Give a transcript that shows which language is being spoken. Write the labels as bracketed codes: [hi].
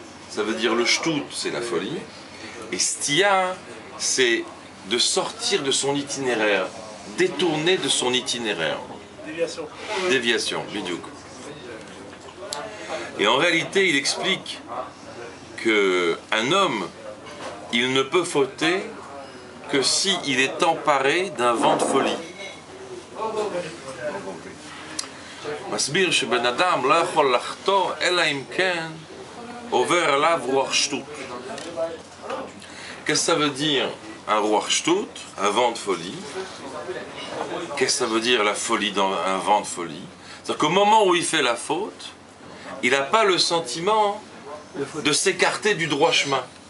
[fr] Ça veut dire le shtut, c'est la folie, et stia, c'est de sortir de son itinéraire, détourner de son itinéraire. Déviation. Déviation, bidiouk. Et en réalité, il explique qu'un homme, il ne peut fauter que s'il est emparé d'un vent de folie. [he] מסביר שבן אדם לא יכול לחטוא אלא אם כן עובר עליו רוח שטות. [fr] Qu'est-ce que ça veut dire un roi shtout, un vent de folie? Qu'est-ce que ça veut dire la folie dans un vent de folie? C'est-à-dire qu'au moment où il fait la faute, il n'a pas le sentiment de s'écarter du droit chemin.